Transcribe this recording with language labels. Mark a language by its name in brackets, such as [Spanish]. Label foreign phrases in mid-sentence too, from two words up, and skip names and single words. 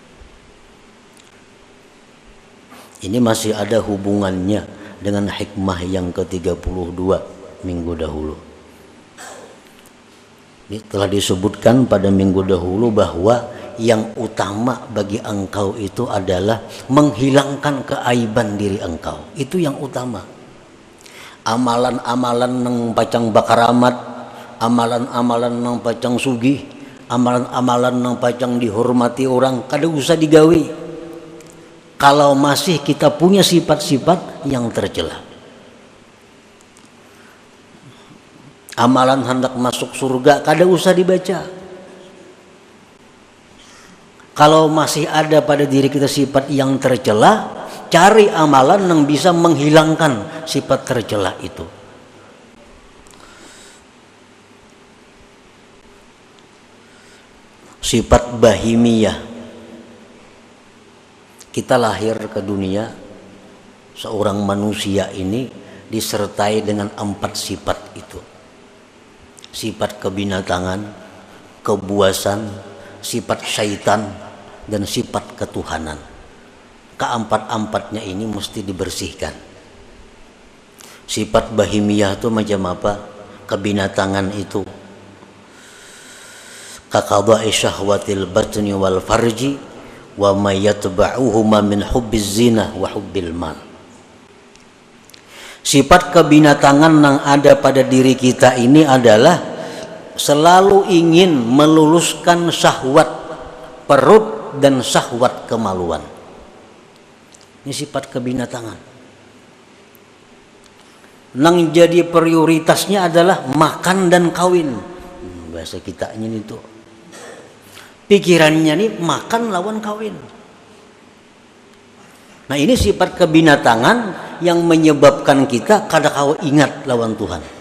[Indonesian] Ini masih ada hubungannya dengan hikmah yang ke-32 minggu dahulu. Ini telah disebutkan pada minggu dahulu bahwa yang utama bagi engkau itu adalah menghilangkan keaiban diri engkau. Itu yang utama. [Banjar] Amalan-amalan nang pacang bakaramat, amalan-amalan nang pacang sugih, amalan-amalan nang pacang dihormati orang, kada usah digawi kalau masih kita punya sifat-sifat yang tercela. Amalan hendak masuk surga kada usah dibaca. [Indonesian] Kalau masih ada pada diri kita sifat yang tercela, cari amalan yang bisa menghilangkan sifat tercela itu. Sifat bahimiyah. Kita lahir ke dunia, seorang manusia ini disertai dengan 4 sifat itu. Sifat kebinatangan, kebuasan, sifat syaitan, dan sifat ketuhanan. Keempat-empatnya ini mesti dibersihkan. Sifat bahimiyah itu macam apa? Kebinatangan itu [Arabic] كقضاء شهوة البطن والفرج وما يتبعهما من حب الزنا وحب المال. [Indonesian] Sifat kebinatangan yang ada pada diri kita ini adalah selalu ingin meluluskan syahwat perut dan syahwat kemaluan. Ini sifat kebinatangan. [Banjar] Nang jadi prioritasnya adalah makan dan kawin. [Indonesian] Bahasa kita ini itu. [Banjar] Pikirannya nih makan lawan kawin. [Indonesian] Nah ini sifat kebinatangan yang menyebabkan kita [Banjar] kada kawa ingat lawan Tuhan.